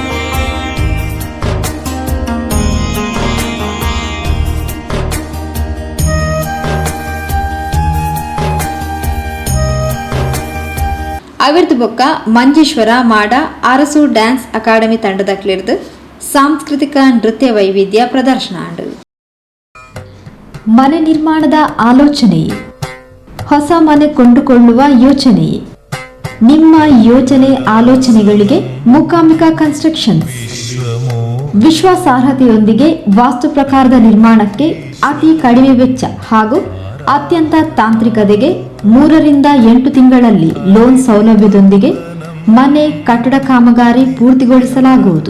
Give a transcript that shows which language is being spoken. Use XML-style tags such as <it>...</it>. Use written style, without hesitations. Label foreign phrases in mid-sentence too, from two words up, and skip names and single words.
<tcy>ಅವಿರ್ದು ಬೊಕ್ಕ ಮಂಜೇಶ್ವರ ಮಾಡ ಅರಸು ಡ್ಯಾನ್ಸ್ ಅಕಾಡೆಮಿ ತಂಡದಕ್ಲಿರ್ದು ಸಾಂಸ್ಕೃತಿಕ ನೃತ್ಯ ವೈವಿಧ್ಯ ಪ್ರದರ್ಶನ ಆಂಡು.</tcy> <kn>ಮನೆ ನಿರ್ಮಾಣದ ಆಲೋಚನೆ, ಹೊಸ ಮನೆ ಕೊಂಡುಕೊಳ್ಳುವ ಯೋಚನೆ, ನಿಮ್ಮ ಯೋಜನೆ ಆಲೋಚನೆಗಳಿಗೆ ಮೂಕಾಂಬಿಕಾ ಕನ್ಸ್ಟ್ರಕ್ಷನ್ಸ್ ವಿಶ್ವಾಸಾರ್ಹತೆಯೊಂದಿಗೆ ವಾಸ್ತು ಪ್ರಕಾರದ ನಿರ್ಮಾಣಕ್ಕೆ ಅತಿ ಕಡಿಮೆ ವೆಚ್ಚ ಹಾಗೂ ಅತ್ಯಂತ ತಾಂತ್ರಿಕತೆಗೆ 3 ರಿಂದ 8 ತಿಂಗಳಲ್ಲಿ ಲೋನ್ ಸೌಲಭ್ಯದೊಂದಿಗೆ ಮನೆ ಕಟ್ಟಡ ಕಾಮಗಾರಿ ಪೂರ್ತಿಗೊಳಿಸಲಾಗುವುದು.</kn>